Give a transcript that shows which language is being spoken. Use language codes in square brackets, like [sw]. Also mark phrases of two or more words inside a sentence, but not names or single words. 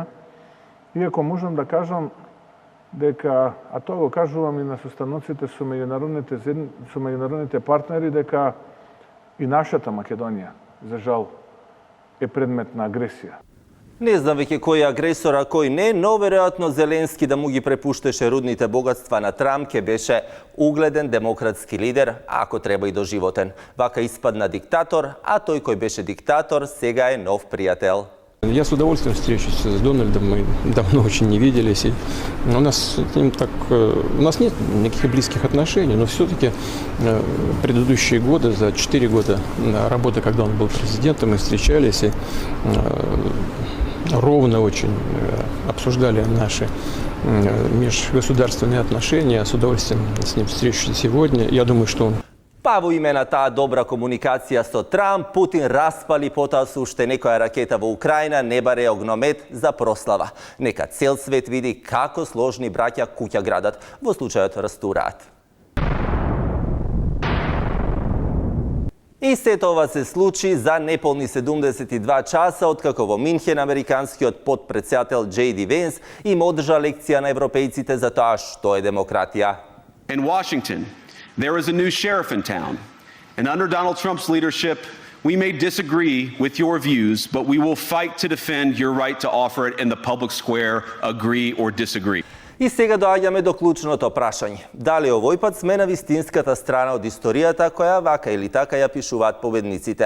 [mk] Иако можам да кажам дека, а тоа го кажувам и на состаноците со меѓународните партнери, дека и нашата Македонија, за жал, е предмет на агресија. Не знам веќе кој е агресор, а кој не, но веројатно Зеленски да му ги препуштеше рудните богатства на Трамп ке беше угледен демократски лидер, ако треба и доживотен. Вака испадна диктатор, а тој кој беше диктатор сега е нов пријател. [ru] Я с удовольствием встречусь с Дональдом, мы давно очень не виделись. И у нас нет никаких близких отношений, но все-таки предыдущие годы, за 4 года работы, когда он был президентом, мы встречались и ровно очень обсуждали наши межгосударственные отношения. С удовольствием с ним встречусь сегодня. Я думаю, что он... [mk] Па во име на таа добра комуникација со Трамп, Путин распали потоа со уште некоја ракета во Украина, не баре огномет за прослава. Нека цел свет види како сложни браќа куќа градат, во случајот растураат. И сето ова се случи за неполни 72 часа, откако во Минхен американскиот подпредседател J.D. Vance им одржа лекција на европејците за тоа што е демократија. [en] In Washington, there is a new sheriff in town, and under Donald Trump's leadership, we may disagree with your views, but we will fight to defend your right to offer it in the public square, agree or disagree. [mk] И сега доаѓаме до клучното прашање. Дали овој пат сме на вистинската страна од историјата која вака или така ја пишуваат победниците?